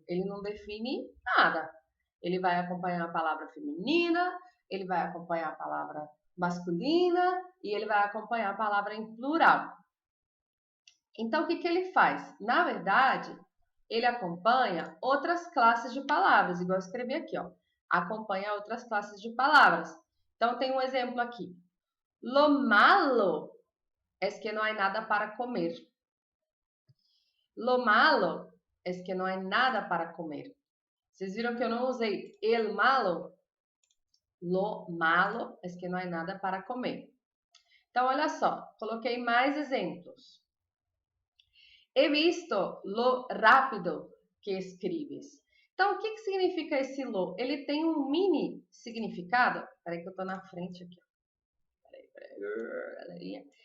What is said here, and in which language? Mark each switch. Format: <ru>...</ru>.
<pt>Ele não define nada. Ele vai acompanhar a palavra feminina, ele vai acompanhar a palavra masculina e ele vai acompanhar a palavra em plural. Então, o que que ele faz? Na verdade, ele acompanha outras classes de palavras, igual eu escrevi aqui, ó. Acompanha outras classes de palavras. Então, tem um exemplo aqui.</pt> <es>Lo malo es que no hay nada para comer. Lo malo es que no hay nada para comer.</es> <pt>Vocês viram que eu não usei el malo?</pt> <es>Lo malo es que no hay nada para comer.</es> <pt>Então, olha só, coloquei mais exemplos.</pt> <es>He visto lo rápido que escribes.</es> <pt>Então, o que, que significa esse lo? Ele tem um mini significado. Peraí que eu tô na frente aqui. Peraí.</pt>